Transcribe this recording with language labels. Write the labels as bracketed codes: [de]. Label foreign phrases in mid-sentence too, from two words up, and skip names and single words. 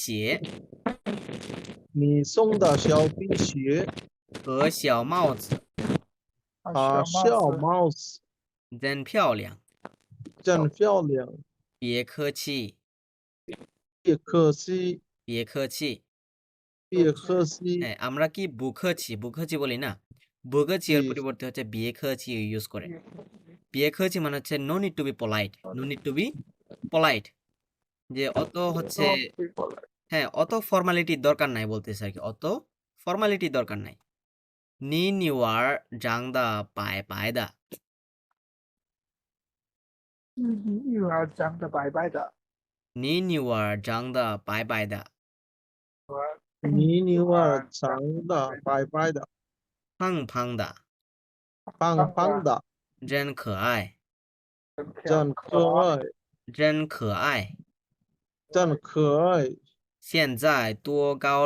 [zh] 你送的小皮鞋和小帽子和小帽子真漂亮真漂亮。别客气别客气，别客气别客气。 [bn] হ্যাঁ আমরা কি বুখাচি বলি না বুখাচি এর পরিবর্তে হচ্ছে বিয়েখাচি ইউজ করে বিয়েখাচি মানে হচ্ছে [en] no need to be polite [bn] যে অত হচ্ছে হ্যাঁ অত ফর্মালিটির দরকার নাই বলতেছে আর কি অত ফর্মালিটির দরকার নাই [zh] 你女儿长得白白的女儿长得白白的，你女儿长得白白的你女儿长得白白的，胖胖的胖胖的，真可爱真可爱，真可爱真可爱。现在多高了